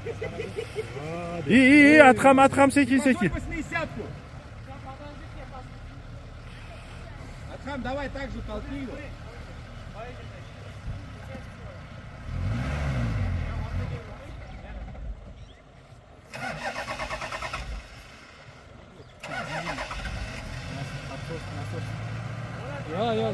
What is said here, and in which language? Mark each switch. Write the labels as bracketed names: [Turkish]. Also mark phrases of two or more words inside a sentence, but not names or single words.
[Uzbek] Atxam sekin. [Russian] Атхам, давай так же толкни его. [Uzbek] Yo'q.